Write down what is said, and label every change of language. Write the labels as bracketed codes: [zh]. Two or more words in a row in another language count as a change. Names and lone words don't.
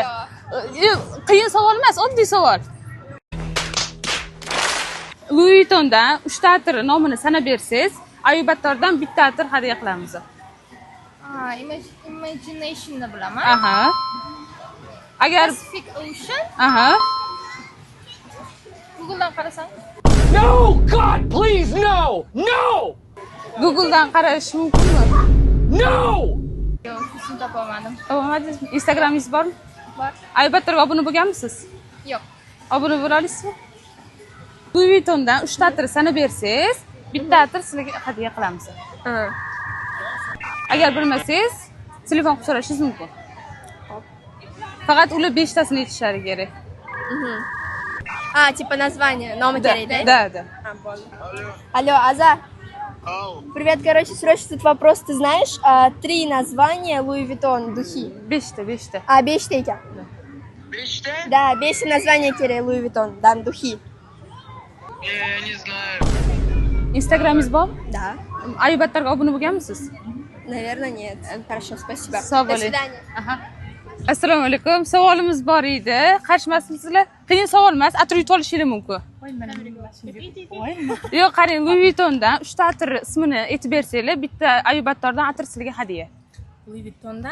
[uz] Qiyin savol emas, oddiy savol. Louis Vuittondan 3 ta atir nomini sanab bersangiz, Ayubattordan bitta atir hadya qilamiz. Imagination'ni bilaman. Aha. Agar [en] Pacific Ocean. [uz] aha. Google'dan qarasang. [en] No, God, please, no! No! [uz] Google'dan qarash mumkinmi? [en] No! [uz] Yo'q, shuni topolmadim. Topamadingizmi? Instagramingiz bormi? Bor. Ayubattorga obuna bo'lganmisiz? Yo'q. Obuna bo'la olasizmi? Louis Vuittondan 3 ta atir sanab bersangiz, bitta atir sizlarga hadya qilamiz. Agar bilmasangiz, telefon qilib so'rashingiz mumkin. Faqat ular 5 tasini aytishlari kerak. [ru] Типа название, номер керейdi. Да. Алло, Аза. Привет, короче, срочно тут вопрос. Ты знаешь 3 названия Louis Vuitton духи? [uz] 5 ta. 5 ta ekan. 5 ta? [ru] Да, 5 названия kerak Louis Vuitton, dan духи. Я не знаю. [uz] Instagramingiz bormi? [ru] Да. [uz] Ayubattorga obuna bo'lganmisiz? [ru] Наверное, нет. Хорошо, спасибо. [uz] Sog' [ru] До [uz] bo'ling. [ru] свидания. [uz] Aha. Assalomu alaykum. Savolimiz bor edi. Qarshimasizlar? Qiyin savol emas, atir yutib olishinglar mumkin. Yo'q, qarang, Louis Vuittondan 3 ta atir ismini aytib bersanglar, bitta Ayubattordan atir sizlarga hadya. Louis Vuitton'dan